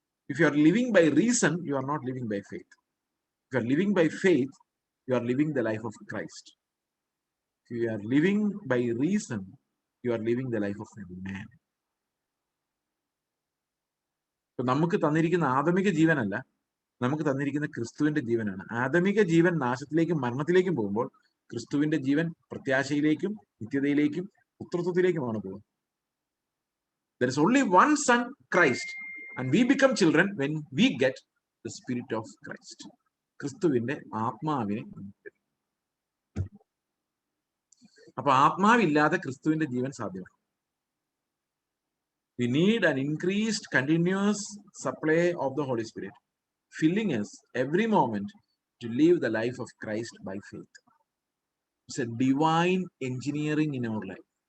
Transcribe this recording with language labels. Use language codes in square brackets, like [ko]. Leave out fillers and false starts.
[en] If you are living by reason, you are not living by faith. If you are living by faith, you are living the life of Christ. If you are living by reason, you are living the life of a man. [ml] ഇപ്പൊ നമുക്ക് തന്നിരിക്കുന്ന ആദമിക ജീവനല്ല, നമുക്ക് തന്നിരിക്കുന്ന ക്രിസ്തുവിന്റെ ജീവനാണ്. ആദമിക ജീവൻ നാശത്തിലേക്കും മരണത്തിലേക്കും പോകുമ്പോൾ, ക്രിസ്തുവിന്റെ ജീവൻ പ്രത്യാശയിലേക്കും നിത്യതയിലേക്കും പുത്രത്വത്തിലേക്കുമാണ് പോകുന്നത്. [en] There is only one son, Christ, and we become children when we get the spirit of Christ. [ml] ക്രിസ്തുവിന്റെ ആത്മാവിനെ. അപ്പൊ ആത്മാവില്ലാതെ ക്രിസ്തുവിന്റെ ജീവൻ സാധ്യമല്ല. [en] We need an increased continuous supply of the Holy Spirit, filling us every moment to live the life of Christ by faith. It's a divine engineering in our life.